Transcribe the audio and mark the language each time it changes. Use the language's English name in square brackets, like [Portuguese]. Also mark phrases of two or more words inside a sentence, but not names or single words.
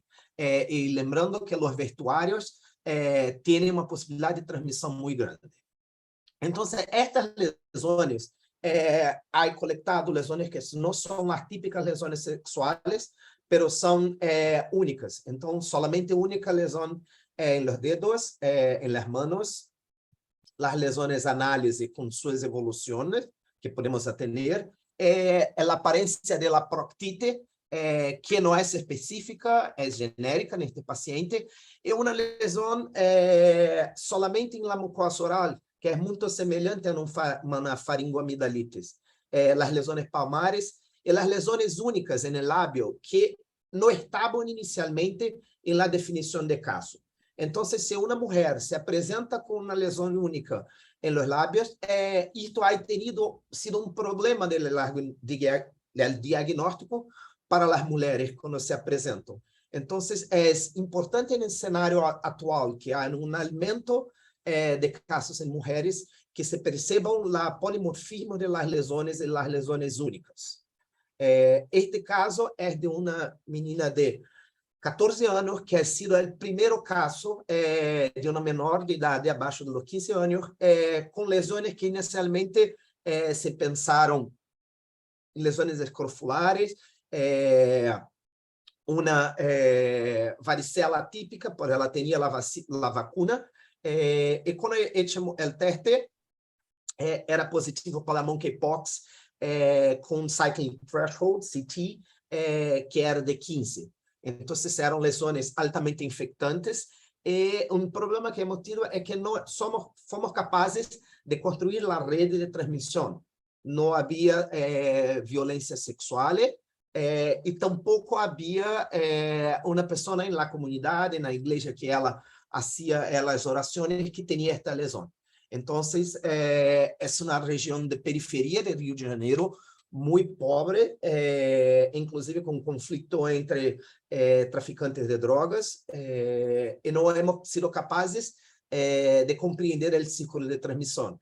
[Portuguese] E lembrando que os vestuários têm uma possibilidade de transmissão muito grande. Então, estas lesões, há coletado lesões que não são as típicas lesões sexuais, [Spanish] pero son únicas. Entonces, solamente única lesión en los dedos, en las manos, las lesiones anales con sus evoluciones que podemos tener, la apariencia de la proctite, que no es específica, es genérica en este paciente, y una lesión solamente en la mucosa oral, que es muy semelhante a una faringoamidalitis. Las lesiones palmares, [Portuguese] e as lesões únicas no lábio que não estavam inicialmente na definição de caso. Então, se uma mulher se apresenta com uma lesão única em [Spanish] los lábios, [Portuguese] isto [Spanish] ha sido [Portuguese] um problema do diagnóstico para as mulheres quando se apresentam. Então, é importante no cenário atual que há um aumento de casos em mulheres que se percebam o polimorfismo das lesões e as lesões únicas. [Spanish] Este caso es de una menina de 14 años que ha sido el primer caso de una menor de edad de abajo de los 15 años con lesiones que inicialmente se pensaron en lesiones escrofulares, una varicela típica, porque ela tenía la vacuna, y cuando hicimos el teste, era positivo para monkeypox, com [English] cycling threshold, [Spanish] CT, que era de 15. [Portuguese] Então, eram lesões altamente infectantes. E um problema que hemos tido é que não fomos capazes de construir a rede de transmissão. Não havia violência sexual e tampouco havia uma pessoa na comunidade, na igreja, que ela fazia as orações, que tinha esta lesão. [Spanish] Entonces, es una región de periferia de Rio de Janeiro muy pobre, inclusive con conflicto entre traficantes de drogas, y no hemos sido capaces de comprender el ciclo de transmisión.